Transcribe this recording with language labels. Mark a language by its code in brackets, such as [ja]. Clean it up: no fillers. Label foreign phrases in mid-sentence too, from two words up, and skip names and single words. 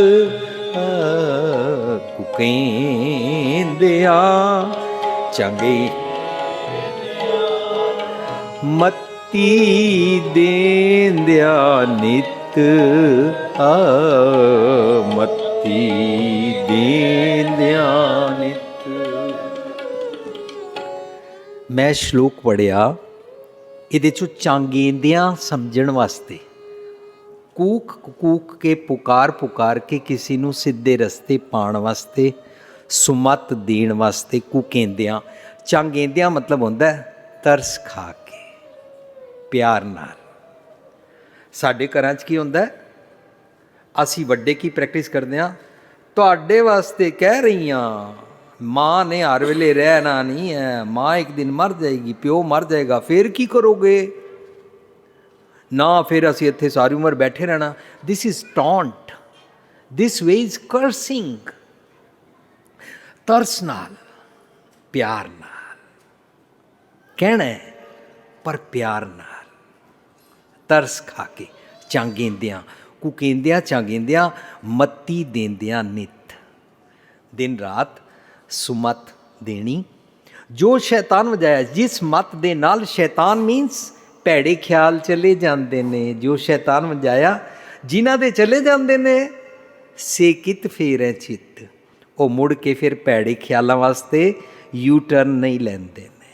[pa] ਕੁਕੇਂਦਿਆਂ ਚੰਗੇ ਮੱਤੀ ਦੇਂਦਿਆਂ ਨਿਤ, ਮੱਤੀ ਦੇਂਦਿਆਂ ਨਿਤ। ਮੈਂ ਸ਼ਲੋਕ ਪੜ੍ਹਿਆ, ਇਹਦੇ ਚੋਂ ਚਾਂਗੇਂਦਿਆਂ ਸਮਝਣ ਵਾਸਤੇ, ਕੂਕ ਕੂਕ ਕੇ ਪੁਕਾਰ ਪੁਕਾਰ ਕੇ ਕਿਸੀ ਨੂੰ ਸੀਧੇ ਰਸਤੇ ਪਾਣ ਵਾਸਤੇ, ਸੁਮਤ ਦੇਣ ਵਾਸਤੇ ਕੂਕੇਂਦਿਆਂ। ਚਾਂਗੇਂਦਿਆਂ ਮਤਲਬ ਹੋਂਦਾ ਹੈ ਤਰਸ ਖਾ ਕੇ, ਪਿਆਰ ਨਾਲ। ਸਾਡੇ ਘਰਾਂ ਚ ਕੀ ਹੋਂਦਾ ਹੈ, ਅਸੀ ਵੱਡੇ ਕੀ ਪ੍ਰੈਕਟਿਸ ਕਰਦੇ ਹਾਂ, ਤੁਹਾਡੇ ਵਾਸਤੇ ਕਹਿ ਰਹੀ ਹਾਂ, ਮਾਂ ਨੇ ਹਰ ਵੇਲੇ ਰਹਿਣਾ ਨਹੀਂ ਹੈ, ਮਾਂ ਇੱਕ ਦਿਨ ਮਰ ਜਾਏਗੀ, ਪਿਓ ਮਰ ਜਾਏਗਾ, ਫਿਰ ਕੀ ਕਰੋਗੇ ਨਾ, ਫਿਰ ਅਸੀ ਇੱਥੇ ਸਾਰੀ ਉਮਰ ਬੈਠੇ ਰਹਿਣਾ। [en] This is taunt, this way is cursing. [pa] ਤਰਸ ਨਾਲ, ਪਿਆਰ ਨਾਲ ਕਹਿਣਾ ਹੈ, ਪਰ ਪਿਆਰ ਨਾਲ, ਤਰਸ ਖਾ ਕੇ। ਚਾਂਗੇਂਦਿਆਂ, ਕੁਕੇਂਦਿਆਂ ਚਾਂਗੇਂਦਿਆਂ ਮੱਤੀ ਦੇਂਦਿਆਂ ਨਿਤ। ਦਿਨ ਰਾਤ ਸੁਮਤ ਦੇਣੀ। ਜੋ ਸ਼ੈਤਾਨ ਵਜਾਇਆ, ਜਿਸ ਮਤ ਦੇ ਨਾਲ ਸ਼ੈਤਾਨ ਮੀਨਸ ਭੈੜੇ ਖਿਆਲ ਚਲੇ ਜਾਂਦੇ ਨੇ, ਜੋ ਸ਼ੈਤਾਨ ਵਜਾਇਆ ਜਿਨ੍ਹਾਂ ਦੇ ਚਲੇ ਜਾਂਦੇ ਨੇ, ਸੇ ਕਿਤ ਫੇਰੈ ਚਿੱਤ, ਉਹ ਮੁੜ ਕੇ ਫਿਰ ਭੈੜੇ ਖਿਆਲਾਂ ਵਾਸਤੇ [en] U turn [pa] ਨਹੀਂ ਲੈਂਦੇ ਨੇ।